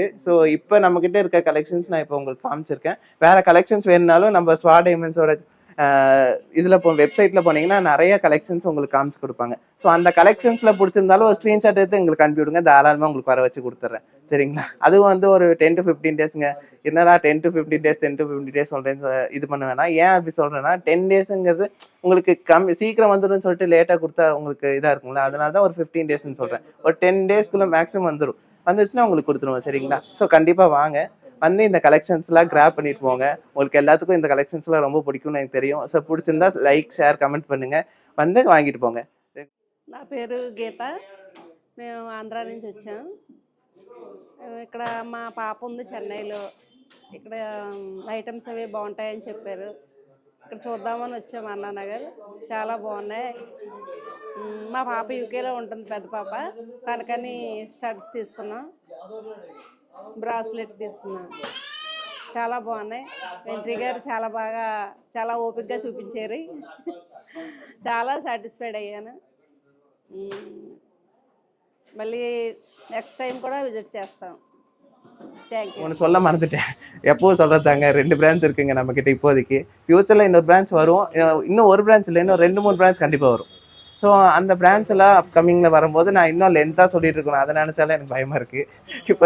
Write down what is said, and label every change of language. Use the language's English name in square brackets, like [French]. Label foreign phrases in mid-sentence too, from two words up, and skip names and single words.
[Tamil] ஸோ இப்போ நம்மக்கிட்ட இருக்க கலெக்ஷன்ஸ் நான் இப்போ உங்களுக்கு காமிச்சிருக்கேன். வேறு கலெக்ஷன்ஸ் வேணுனாலும் நம்ம ஸ்வா டைமண்ட்ஸோட இதில் வெப்சைட்டில் போனீங்கன்னா நிறைய கலெக்ஷன்ஸ் உங்களுக்கு காமிச்சு கொடுப்பாங்க. ஸோ அந்த கலெக்ஷன்ஸில் பிடிச்சிருந்தாலும் ஒரு ஸ்க்ரீன்ஷாட் எடுத்து எங்களுக்கு அனுப்பி விடுங்க, தாராளமாக உங்களுக்கு வர வச்சு கொடுத்துட்றேன். சரிங்களா, அதுவும் வந்து ஒரு [English] 10 to 15 days [Tamil] ங்க. என்னடா [English] 10 to 15 days 10 to 15 days [Tamil] சொல்கிறேன்னு இது பண்ண வேணாம். ஏன் அப்படி சொல்கிறேன்னா 10 daysங்கிறது உங்களுக்கு சீக்கிரம் வந்துடும் சொல்லிட்டு லேட்டாக கொடுத்தா உங்களுக்கு இதாக இருக்குங்களா, அதனால தான் ஒரு 15 daysன்னு சொல்கிறேன். ஒரு 10 daysக்குள்ளே மேக்ஸிமம் வந்துருச்சுன்னா உங்களுக்கு கொடுத்துருவோம். சரிங்களா, ஸோ கண்டிப்பாக வாங்க, வந்து இந்த கலெக்ஷன்ஸ்லாம் கிராப் பண்ணிட்டு போங்க. உங்களுக்கு எல்லாத்துக்கும் இந்த கலெக்ஷன்ஸ்லாம் ரொம்ப பிடிக்கும்னு எனக்கு தெரியும். ஸோ பிடிச்சிருந்தா [English] like, share, comment [Tamil] பண்ணுங்க, வந்து வாங்கிட்டு போங்க. [Telugu] నా పేరు గీత. మేము ఆంధ్రా నుంచి వచ్చాం. ఇక్కడ మా పాప ఉంది చెన్నైలో. ఇక్కడ ఐటమ్స్ అవి బాగుంటాయని చెప్పారు. ఇక్కడ చూద్దామని వచ్చాం అన్నానగర్. చాలా బాగున్నాయి. మా పాప యూకేలో ఉంటుంది, పెద్ద పాప. తనకని స్టడ్స్ తీసుకున్నాం, బ్రాస్లెట్ తీసుకున్నాం. చాలా బాగున్నాయి. వెంట్రీ గారు చాలా ఓపికగా చూపించారు. చాలా సాటిస్ఫైడ్ అయ్యాను. మళ్ళీ [English] next time [Telugu] కూడా విజిట్ చేస్తాం. [Tamil] தேங்க்யூ. ஒன்று சொல்ல மறந்துட்டேன், எப்பவும் சொல்கிறதாங்க, 2 பிரான்ச் இருக்குங்க நம்மக்கிட்ட இப்போதைக்கு. ஃப்யூச்சரில் இன்னொரு பிரான்ச் வரும். இன்னும் ஒரு பிரான்ச் இல்லை, இன்னும் 2-3 பிரான்ச் கண்டிப்பாக வரும். ஸோ அந்த பிரான்ச் எல்லாம் அப்கமிங்கில் வரும்போது நான் இன்னும் லென்த்தாக சொல்லிட்டு இருக்கணும், அதை நினச்சாலே எனக்கு பயமாக இருக்குது.